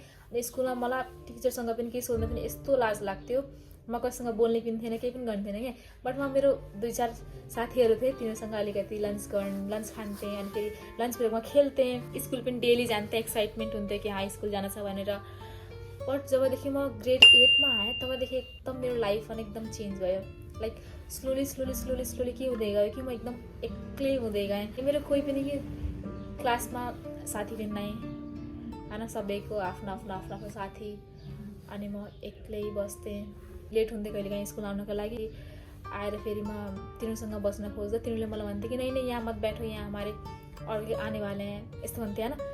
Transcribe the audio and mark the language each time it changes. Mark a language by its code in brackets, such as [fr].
[ne] अनि स्कुलमा मलाई टिचरसँग पनि केही सोध्दा पनि यस्तो लाज लाग्थ्यो, म कसैसँग बोल्ने पनि थिएन, केही पनि गर्ने थिएन कि। बट म मेरो 2-4 साथीहरू थिए, तिनीहरूसँग अलिकति लन्च खान्थेँ। अनि फेरि लन्च ब्रेकमा खेल्थेँ, स्कुल पनि डेली जान्थेँ, एक्साइटमेन्ट हुन्थ्यो कि हाँ स्कुल जान छ भनेर। बट जबदेखि म ग्रेड 8मा आएँ तबदेखि एकदम मेरो लाइफ एकदम चेन्ज भयो। लाइक स्लोली के हुँदै गयो कि म एकदम एक्लै हुँदै गएँ। मेरो कोही पनि कि क्लासमा साथी पनि नै होइन, सबैको आफ्नो साथी। अनि म एक्लै बस्थेँ, लेट हुन्थ्यो कहिलेकाहीँ स्कुल आउनको लागि। आएर फेरि म तिनीहरूसँग बस्न खोज्दा तिनीहरूले मलाई भन्थ्यो कि [hi] नहीं यहाँ मत बैठो, यहाँ हमारे और आने वाले हैं, [ne] यस्तो भन्थ्यो होइन।